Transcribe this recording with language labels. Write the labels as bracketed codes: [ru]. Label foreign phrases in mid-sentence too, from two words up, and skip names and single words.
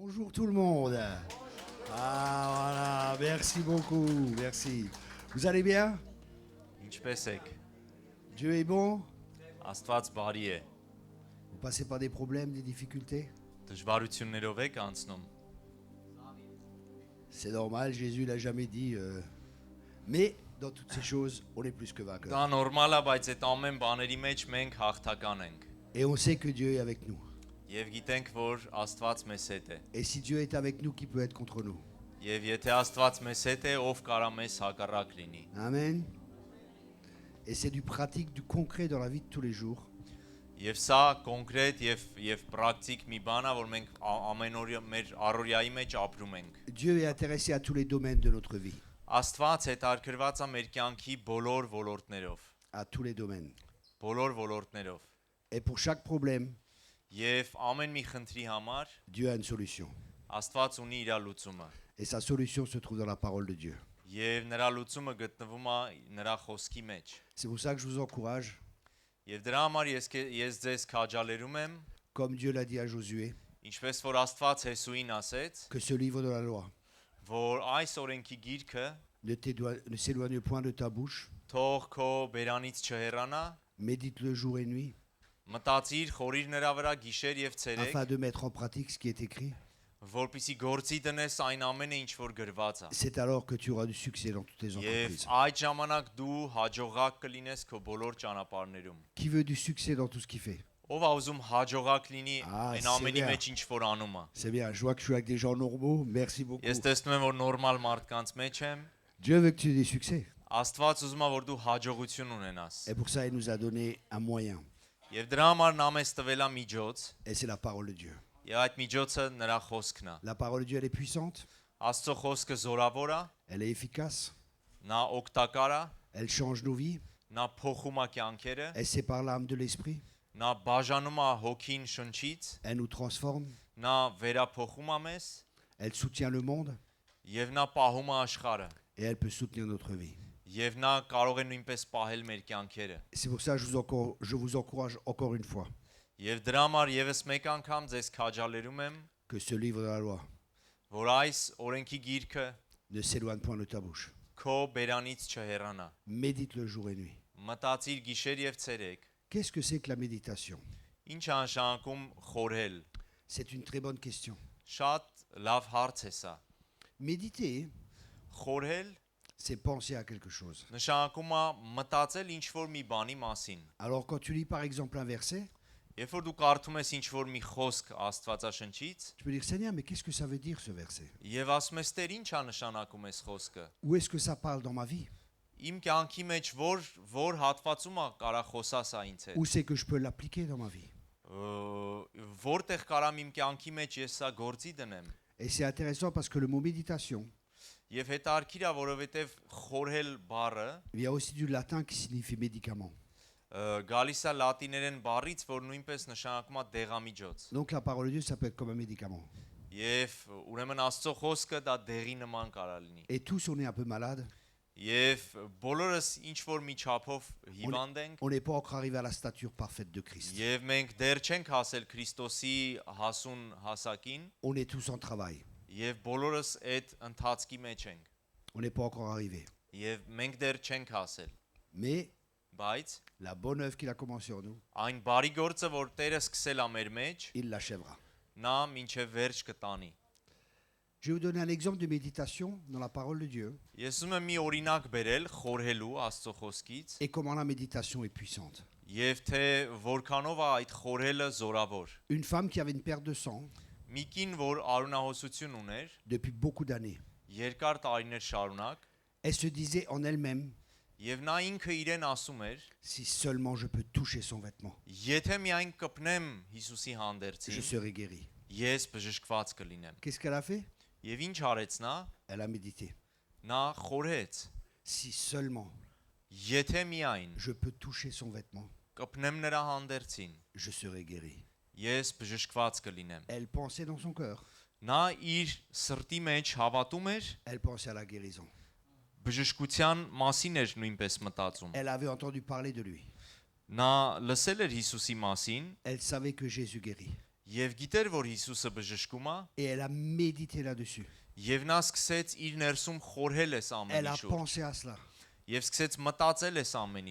[fr] Bonjour tout le monde. Ah voilà, merci beaucoup, merci. Vous allez bien? [hy] Ինչպես եք։ [fr] Dieu est bon? [hy] Աստված բարի է։ [fr] Vous passez par des problèmes, des difficultés? [hy] Դժվարություններով եք անցնում։ [fr] C'est normal, Jésus l'a jamais dit. Mais dans toutes ces choses, on est plus que [hy] Դա [fr] vainqueurs. [hy] նորմալ է, բայց այդ ամեն բաների մեջ մենք հաղթական ենք։ [fr] Et on sait que Dieu est avec nous. [hy] Եվ գիտենք, որ Աստված մեզ հետ է։ [fr] Et si Dieu est avec nous, qui peut être contre nous? [hy] Եվ եթե Աստված մեզ հետ է, ով կարա մեզ հակառակ լինի։ [fr] Amen. Et c'est du pratique, du concret dans la vie de tous les jours. [hy] Եվ սա կոնկրետ եւ պրակտիկ մի բան է, որ մենք ամեն օր մեր առօրյայի մեջ ապրում ենք։ [fr] Dieu est intéressé à tous les domaines de notre vie. [hy] Աստված հետաքրքրված է մեր կյանքի բոլոր ոլորտներով։ [fr] À tous les domaines. [hy] Բոլոր ոլորտներով։ [fr] Et pour chaque problème, [hy] Եվ ամեն մի խնդրի համար [fr] Dieu a une solution. [hy] Աստված ունի իր լուծումը։ [fr] Et sa solution se trouve dans la parole de Dieu. [hy] Եվ նրա լուծումը գտնվում է նրա խոսքի մեջ։ [fr] C'est pour ça que je vous encourage, [hy] Եվ դրա համար ես ձեզ քաջալերում եմ, [fr] comme Dieu l'a dit à Josué, [hy] ինչպես որ Աստված Հեսուին ասեց, [fr] que ce livre de la loi [hy] որ այս օրենքի գիրքը [fr] ne s'éloigne point de ta bouche, [hy] թող քո բերանից չհեռանա, [fr] médite-le jour et nuit, [hy] մտածիր, խորիր նրա վրա գիշեր եւ ցերեկ, [fr] afin de mettre en pratique ce qui est écrit. [hy] որպեսզի գործի դնես այն ամենը, ինչ որ գրված է։ [fr] C'est alors que tu auras du succès dans toutes tes [hy] Եվ [fr] entreprises. [hy] այդ ժամանակ դու հաջողակ կլինես քո բոլոր ճանապարհներում։ [fr] Qui veut du succès dans tout ce qu'il fait? [hy] Ով է ուզում հաջողակ լինի [fr] Ah, [hy] այն [fr] c'est [hy] ամենի [fr] bien. [hy] մեջ, ինչ որ անում է։ [fr] C'est bien, je vois que je suis avec des gens normaux. Merci beaucoup. [hy] Ես տեսնում եմ, որ նորմալ մարդկանց մեջ եմ։ [fr] Dieu veut que tu aies du succès. [hy] Աստված ուզում է, որ դու հաջողություն ունենաս։ [fr] Et pour ça, il nous a donné un moyen. [hy] Եվ դրա համար նա մեզ տվել է միջոց, [fr] Et c'est la parole de Dieu. [hy] եւ այդ միջոցը նրա խոսքն է։ [fr] La parole de Dieu, elle est puissante, [hy] Աստծո խոսքը զորավոր է, [fr] elle est efficace, [hy] նա օգտակար է, [fr] elle change nos vies, [hy] նա փոխում է կյանքերը, [fr] elle sépare l'âme de l'esprit, [hy] նա բաժանում է հոգին շնչից, [fr] elle nous transforme, [hy] նա վերափոխում է մեզ, [fr] elle soutient le monde [hy] եւ նա պահում է աշխարհը, [fr] et elle peut soutenir notre vie. [hy] եւ նա կարող է նույնպես պահել մեր կյանքերը։ [fr] C'est pour ça que je vous encourage encore une fois [hy] Եվ դրա համար եւս մեկ անգամ ձեզ քաջալերում եմ, [fr] que ce livre de la loi [hy] որ այս օրենքի գիրքը [fr] ne s'éloigne point de ta bouche. [hy] քո բերանից չհեռանա։ [fr] Médite-le jour et nuit. [hy] Մտածիր գիշեր եւ ցերեկ։ [fr] Qu'est-ce que c'est que la méditation? [hy] Ինչ անշանակում խորհել։ [fr] C'est une très bonne question. [hy] Շատ լավ հարց է սա։ [fr] Méditer, [hy] Խորհել [fr] c'est penser à quelque chose. [hy] նշանակում է մտածել ինչ որ մի բանի մասին։ [fr] Alors quand tu lis par exemple un verset, [hy] Երբ որ դու կարդում ես ինչ որ մի խոսք Աստվածաշնչից, [fr] tu peux dire Seigneur, mais qu'est-ce que ça veut dire ce verset? [hy] եւ ասում ես Տեր, ինչ է նշանակում այս խոսքը։ [fr] Où est-ce que ça parle dans ma vie? [hy] Իմ կյանքի մեջ որ հատվածում է կարա խոսաս այնց հետ։ [fr] Où c'est que je peux l'appliquer dans ma vie? [hy] Որտեղ կարամ իմ կյանքի մեջ ես սա գործի դնեմ։ [fr] Et c'est intéressant parce que le mot méditation [hy] Եվ հետարքիր է, որովհետեւ խորհել բառը [fr] vient aussi du latin qui signifie médicament. [hy] գալիս է լատիներեն բառից, որ նույնպես նշանակում է դեղամիջոց։ [fr] Donc la parole de Dieu, ça peut être comme un médicament. [hy] Եվ ուրեմն Աստծո խոսքը դա դեղի նման կարա լինի։ [fr] Et tous, on est un peu malade. [hy] Եվ բոլորս ինչ որ մի չափով հիվանդ ենք, [fr] On n'est pas encore arrivé à la stature parfaite de Christ. [hy] եւ մենք դեռ չենք հասել Քրիստոսի հասուն հասակին, [fr] On est tous en travail. [hy] եւ բոլորս այդ ընթացքի մեջ ենք։ [fr] On n'est pas encore arrivé. [hy] Եվ մենք դեռ չենք հասել, [fr] Mais [hy] բայց [fr] la bonne œuvre qu'il a commencée en nous, [hy] այն բարի գործը, որ Տերը սկսել է մեր մեջ, [fr] il l'achèvera. [hy] նա մինչև վերջ կտանի։ [fr] Je vais vous donner un exemple de méditation dans la parole de Dieu [hy] Ես ուզում եմ մի օրինակ բերել խորհելու Աստծո խոսքից, [fr] et comment la méditation est puissante. [hy] եւ թե որքանով է այդ խորհելը զորավոր։ [fr] Une femme qui avait une perte de sang [hy] Մի կին, որ արունահոսություն ուներ, [fr] depuis beaucoup d'années, [hy] երկար տարիներ շարունակ, [fr] elle se disait en elle-même, [hy] եւ նա ինքը իրեն ասում էր. [fr] si seulement je peux toucher son vêtement, [hy] Եթե միայն կպնեմ Հիսուսի [fr] je [hy] հանդերձին, [fr] serai guéri. [hy] ես բժշկված կլինեմ։ [fr] Qu'est-ce qu'elle a fait? [hy] Եվ ինչ արեց նա։ [fr] Elle a médité. [hy] Նա խորհեց. [fr] Si seulement [hy] Եթե միայն [fr] je peux toucher son vêtement, [hy] կպնեմ նրա հանդերձին, [fr] je serai guéri. [hy] ես բժշկված կլինեմ։ [fr] Elle pensait dans son cœur, [hy] Նա իր սրտի մեջ հավատում էր, [fr] elle pensait à la guérison. [hy] բժշկության մասին էր նույնպես մտածում։ [fr] Elle avait entendu parler de lui. [hy] Նա լսել էր Հիսուսի մասին [fr] Elle savait que Jésus guérit. [hy] Եվ գիտեր, որ Հիսուսը բժշկում է, [fr] et elle a médité là-dessus. [hy] եւ նա սկսեց իր ներսում խորհել այս [fr] Elle [hy] ամենի [fr] a [hy] շուրջ, [fr] pensé à cela. [hy] եւ սկսեց մտածել այս ամենի